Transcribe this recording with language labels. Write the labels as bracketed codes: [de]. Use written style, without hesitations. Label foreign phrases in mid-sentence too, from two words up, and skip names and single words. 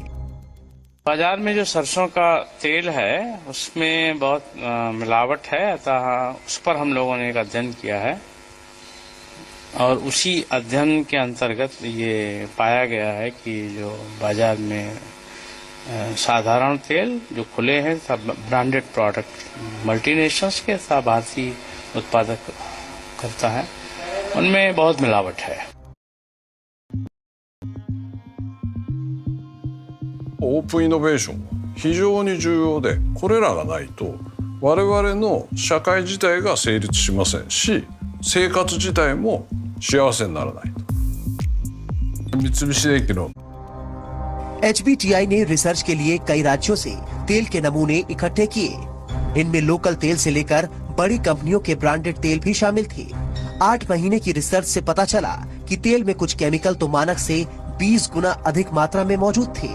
[hi] बाजार में जो सरसों का तेल है उसमें बहुत मिलावट है, अतः उस पर हम लोगों ने एक अध्ययन किया है और उसी अध्ययन के अंतर्गत ये पाया गया है कि जो बाजार में साधारण तेल जो खुले हैं सब [en] branded product multinationals [hi] के सब भारतीय उत्पादक करता है, उनमें बहुत मिलावट है। [ja] オープンイノベーションは非常に重要で、これらがないと我々の社会自体が成立しませんし、生活自体も幸せにならないと。三菱電機の [hi] एचबीटीआई ने रिसर्च के लिए कई राज्यों से तेल के नमूने इकट्ठे किए। इनमें लोकल तेल से लेकर बड़ी कंपनियों के ब्रांडेड तेल भी शामिल थे। 8 महीने की रिसर्च से पता चला कि तेल में कुछ केमिकल तो मानक से 20 गुना अधिक मात्रा में मौजूद थे।